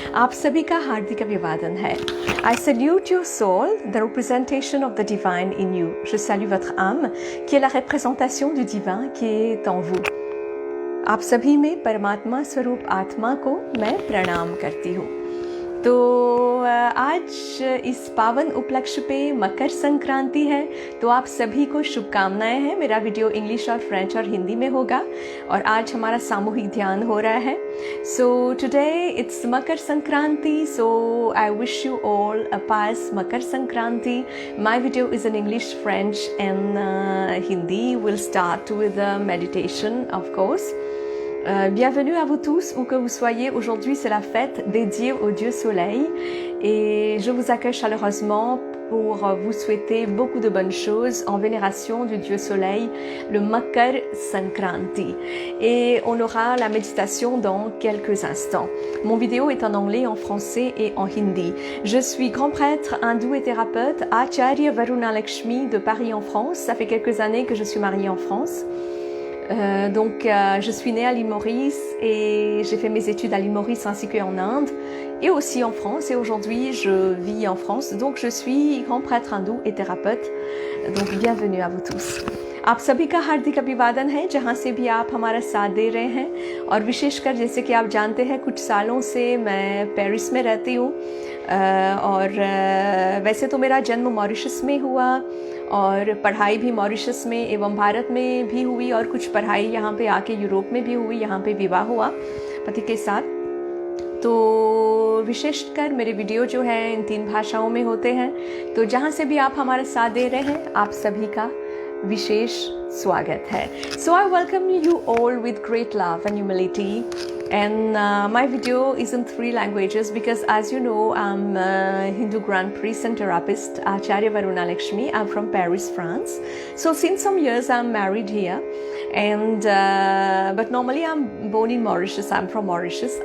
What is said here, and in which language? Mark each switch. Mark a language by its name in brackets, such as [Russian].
[Hindi] आप सभी का हार्दिक अभिवादन है. [English] I salute your soul, the representation of the divine in you. [French] Je salue votre âme, qui est la représentation du divin qui est en vous. [Hindi] आप सभी में परमात्मा स्वरूप आत्मा को मैं प्रणाम करती हूँ. तो आज इस पावन उपलक्ष्य पे मकर संक्रांति है, तो आप सभी को शुभकामनाएं हैं. मेरा वीडियो इंग्लिश और फ्रेंच और हिंदी में होगा और आज हमारा सामूहिक ध्यान हो रहा है. [English] So today it's Makar Sankranti, so I wish you all a pass Makar Sankranti. My video is in English, French and Hindi. Will start with a meditation of course. [French] Bienvenue à vous tous, où que vous soyez. Aujourd'hui, c'est la fête dédiée au Dieu Soleil et je vous accueille chaleureusement pour vous souhaiter beaucoup de bonnes choses en vénération du Dieu Soleil, le Makar Sankranti. Et on aura la méditation dans quelques instants. Mon vidéo est en anglais, en français et en hindi. Je suis grand prêtre hindou et thérapeute, Acharya Varuna Lakshmi de Paris en France. Ça fait quelques années que je suis mariée en France. Donc je suis née à l'île Maurice et j'ai fait mes études à l'île Maurice ainsi qu'en Inde et aussi en France, et aujourd'hui je vis en France. Donc je suis grand prêtre hindou et thérapeute. Donc bienvenue à vous tous. [Hindi] आप सभी का हार्दिक अभिवादन है जहाँ से भी आप हमारा साथ दे रहे हैं. और विशेषकर जैसे कि आप जानते हैं, कुछ सालों से मैं पेरिस में रहती हूँ और वैसे तो मेरा जन्म मॉरिशस में हुआ और पढ़ाई भी मॉरिशस में एवं भारत में भी हुई और कुछ पढ़ाई यहाँ पे आके यूरोप में भी हुई. यहाँ पे विवाह हुआ पति के साथ. तो विशेषकर मेरे वीडियो जो है इन 3 भाषाओं में होते हैं. तो जहाँ से भी आप हमारा साथ दे रहे हैं, आप सभी का विशेष स्वागत है. [English] So I welcome you all with great love and humility. And my video is in 3 languages because, as you know, I'm a Hindu Grand Priest and therapist, Acharya Varuna Lakshmi. I'm from Paris, France. So since some years I'm married here, and but normally I'm born in Mauritius. I'm from Mauritius.